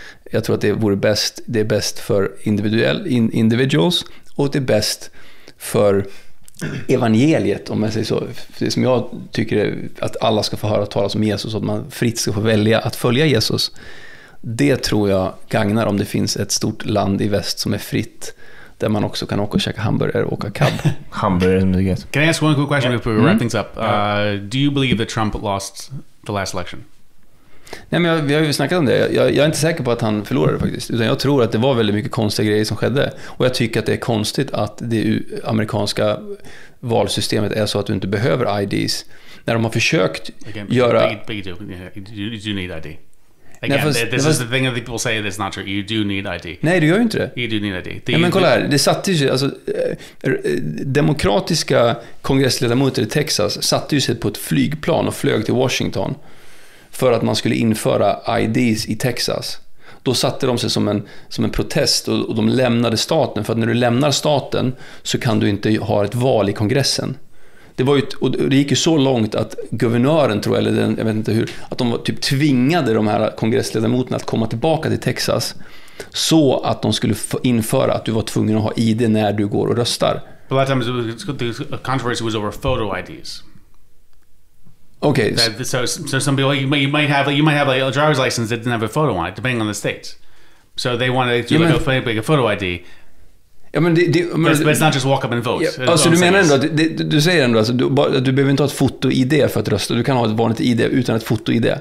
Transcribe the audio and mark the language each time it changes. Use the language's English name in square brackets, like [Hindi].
[Swedish] Jag tror att det är bäst för individuals, och det är bäst för evangeliet, om man säger så. Det som jag tycker är att alla ska få höra talas om Jesus, och att man fritt ska få välja att följa Jesus. Det tror jag gagnar om det finns ett stort land i väst som är fritt, där man också kan åka och käka hamburgare och åka cab. Hamburgare. [English] Can I ask one quick question before we wrap things up? Do you believe that Trump lost the last election? [Swedish] Nej, men vi har ju snackat om det. Jag är inte säker på att han förlorade faktiskt. Utan jag tror att det var väldigt mycket konstiga grejer som skedde. Och jag tycker att det är konstigt att det amerikanska valsystemet är så att du inte behöver IDs. När de har försökt göra... [English] But you do need ID. Again, this is the thing that people say that's not true. You do need ID. [Swedish] Nej, du gör ju inte det. [English] You do need ID. [Swedish] Ja, men kolla här, det satte sig, alltså, demokratiska kongressledamöter i Texas satte ju sig på ett flygplan och flög till Washington för att man skulle införa IDs i Texas. Då satte de sig som en protest, och de lämnade staten. För att när du lämnar staten så kan du inte ha ett val i kongressen. Och det gick ju så långt att guvernören, tror jag, eller jag vet inte hur, att de typ tvingade de här kongressledamöterna att komma tillbaka till Texas, så att de skulle införa att du var tvungen att ha ID när du går och röstar. [English] A lot of times the controversy was over photo IDs. Okay. So some people, you might have like a driver's license that didn't have a photo on it, depending on the state. So they wanted to make a photo ID. [Swedish] Ja, men [English] but it's not just walk up and vote. [Swedish] Ja, alltså du menar ändå att du säger ändå alltså, du behöver inte ha ett foto-ID för att rösta. Du kan ha ett vanligt ID utan ett foto-ID.